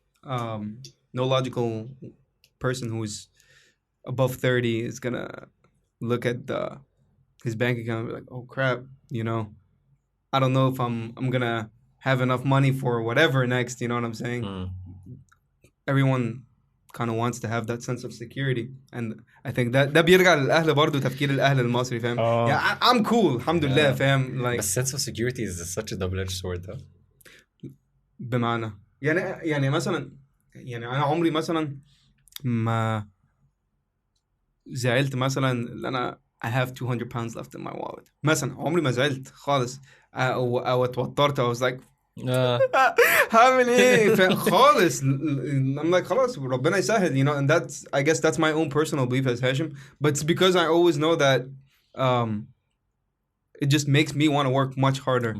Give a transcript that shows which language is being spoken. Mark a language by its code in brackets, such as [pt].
[en] No logical person who's above 30 is gonna look at his bank account and be like, oh crap, you know, I don't know if I'm gonna have enough money for whatever next, you know what I'm saying? Everyone kind of wants to have that sense of security, and I think [ar] ده بيرجع للأهل برضو تفكير الأهل المصري فاهم. [en] Yeah, I'm cool [ar] الحمد لله فاهم. [en] Like but sense of security is such a double-edged sword though. [ar] بمعنى يعني مثلا يعني أنا عمري مثلا ما زعلت مثلا اللي أنا [en] I have 200 pounds left in my wallet [ar] مثلا. عمري ما زعلت خالص أو اتوترت. [en] I was like [ar] هعمل ايه خالص. [en] I'm like [ar] خلاص ربنا يسهل, [en] you know, and that's I guess that's my own personal belief as Hashim, but it's because I always know that it just makes me want to work much harder.